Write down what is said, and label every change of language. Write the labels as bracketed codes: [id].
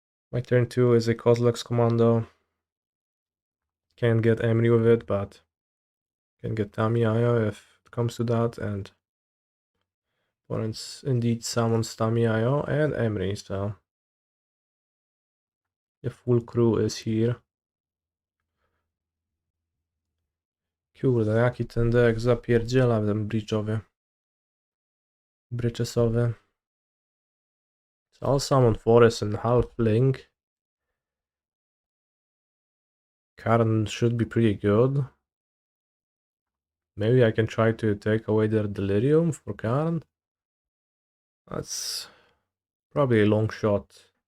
[en] My turn 2 is a Kozilek's Commando. Can't get Emry with it, but can get Tamiya if it comes to that, and opponents indeed summons Tamiya and Emry, so the full crew is here. [pl] Kurde, jaki ten deck zapierdziela ten Bridgesowy. [en] So I'll summon Forest and Halfling. Karn should be pretty good. Maybe I can try to take away their Delirium for Karn. That's probably a long shot.